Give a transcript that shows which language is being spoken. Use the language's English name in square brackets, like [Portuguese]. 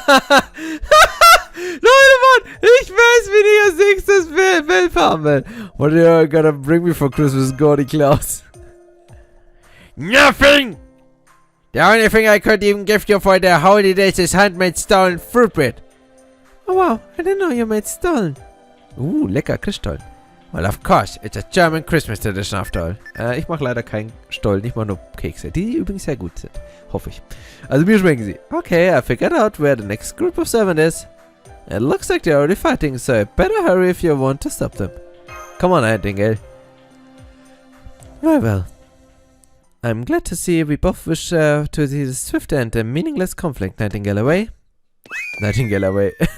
[German] Leute, Mann, ich weiß, wie ich als nächstes Welt haben will. [English] What are you gonna bring me for Christmas, Gordy Klaus? Nothing! The only thing I could even gift you for the holidays is handmade stolen fruit bread. Oh wow, I didn't know you made stolen. [German] Lecker Christstollen. [English] Well, of course, it's a German Christmas tradition after all. [German] Ich mache leider keinen Stollen, nicht mal nur Kekse, die übrigens sehr gut sind. Hoffe ich. Also mir schmecken sie. [English] Okay, I figured out where the next group of 7 is. It looks like they're already fighting, so I better hurry if you want to stop them. Come on, Nightingale. Very well. I'm glad to see we both wish to see the swift end and meaningless conflict. Nightingale away. Nightingale away.